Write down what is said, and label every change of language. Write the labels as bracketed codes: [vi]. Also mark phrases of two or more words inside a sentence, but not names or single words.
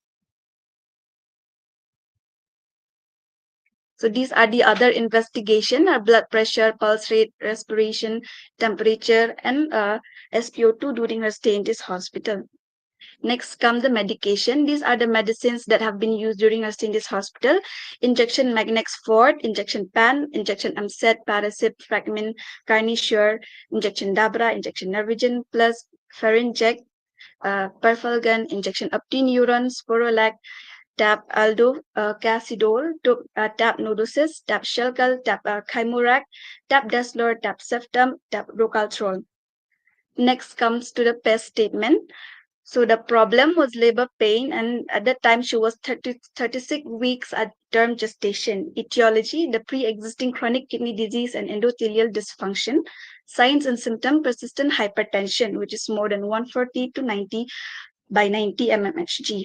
[en] So these are the other investigation: our blood pressure, pulse rate, respiration, temperature, and SpO2 during her stay in this hospital. Next come the medication. These are the medicines that have been used during her stay in this hospital: injection Magnex Fort, injection Pan, injection Amset, Paracet, Fragmin, Carnisure, injection Dabra, injection Nervigen plus Pharynject, Perfalgan, injection Optineuron, Sporolac, Tap Aldo, Casidol, Tap Nodosis, Tap Shelcal, Tap Chimorac, Tap Deslor, Tap Ceftum, Tap Rocaltrol. Next comes to the PES statement. So the problem was labor pain, and at that time she was 36 weeks at term gestation. Etiology, the pre-existing chronic kidney disease and endothelial dysfunction. Signs and symptom, persistent hypertension, which is more than 140 to 90 by 90 mmHg.